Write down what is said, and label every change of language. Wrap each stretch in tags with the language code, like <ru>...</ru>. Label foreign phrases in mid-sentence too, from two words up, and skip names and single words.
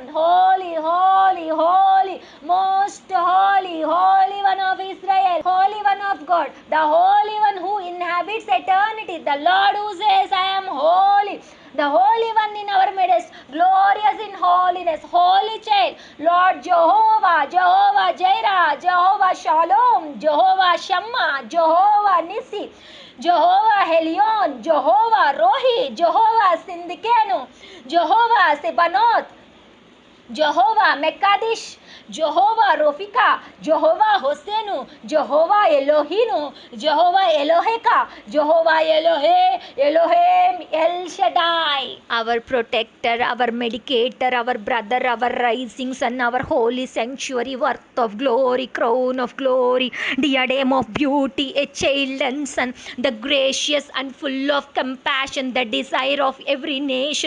<en>Holy, holy, holy, most holy, holy one of Israel, holy one of God, the holy one who inhabits eternity, the Lord who says, I am holy, the Holy One in our midst, glorious in holiness, holy child, Lord Jehovah, Jehovah Jireh, Jehovah Shalom, Jehovah Shammah, Jehovah Nissi, Jehovah Helion, Jehovah Rohi, Jehovah Sindikenu, Jehovah Sebanoth, Jehovah Mekadish, Jehovah Rofika, Jehovah Hosenu, Jehovah Elohinu, Jehovah Eloheka, Jehovah Elohe, Elohim El Shaddai. Our protector, our medicator, our brother, our rising sun, our holy sanctuary, worth of glory, crown of glory, diadem of beauty, a child and son, the gracious and full of compassion, the desire of every nation.</en>